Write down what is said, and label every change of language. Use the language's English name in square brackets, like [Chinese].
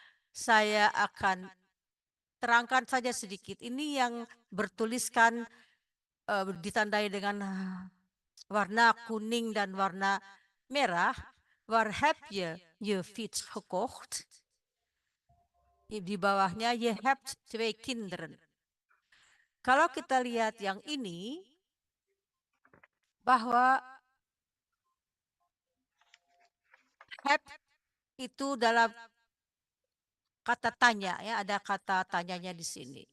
[Indonesian] Saya akan terangkan saja sedikit. Ini yang bertuliskan ditandai dengan warna kuning dan warna merah. [Dutch] Waar heb je je fiets gekocht? [Indonesian] Di bawahnya [Dutch] je hebt 2 kinderen. [Indonesian] Kalau kita lihat yang ini, bahwa have itu dalam kata tanya, ya, ada kata tanyanya di sini.